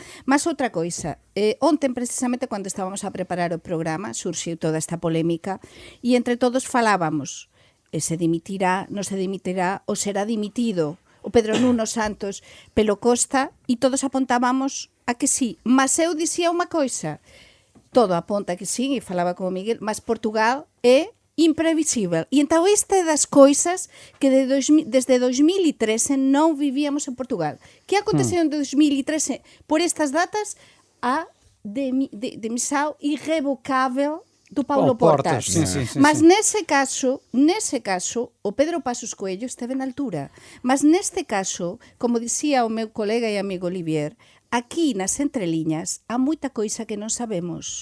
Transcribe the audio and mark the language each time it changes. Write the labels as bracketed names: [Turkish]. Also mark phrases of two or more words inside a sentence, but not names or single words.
[Galician] Mas outra coisa, ontem precisamente cando estábamos a preparar o programa, surxiu toda esta polémica e entre todos falábamos, se dimitirá, non se dimitirá ou será dimitido o Pedro Nuno Santos pelo Costa e todos apontábamos a que sí, mas eu dicía unha coisa, todo aponta que sí, e falaba con o Miguel, mas Portugal é imprevisível. E entón esta é das coisas que desde 2013 non vivíamos en Portugal. Que aconteceu en 2013 por estas datas? [Portuguese] A demissão irrevocável do Paulo Portas. Sim, mas nesse caso, o Pedro Passos Coelho esteve na altura. Mas neste caso, como dicía o meu colega e amigo Olivier, aqui nas entrelinhas há muita coisa que não sabemos.